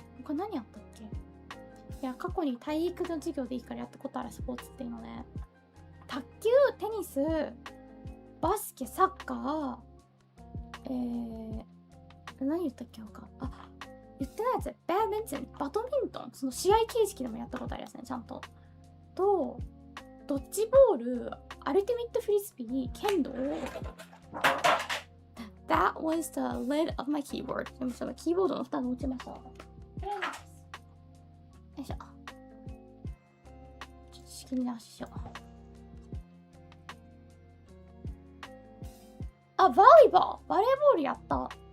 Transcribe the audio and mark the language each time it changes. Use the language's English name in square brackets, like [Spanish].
[Japanese] これ何やったっけ？いや、過去に体育の授業でいいからやったことあるスポーツっていうので、卓球、テニス、バスケ、サッカー、何言ったっけ他？あ、言ってないやつ、バドミントン、バドミントン、その試合形式でもやったことありますね、ちゃんと。と、ドッジボール、アルティメットフリスビー、剣道。 [English] That was the lid of my keyboard. [Japanese] でもそのキーボードの蓋が落ちました。よいしょ。ちょっと仕切り直ししよう。あ、バレーボールやった。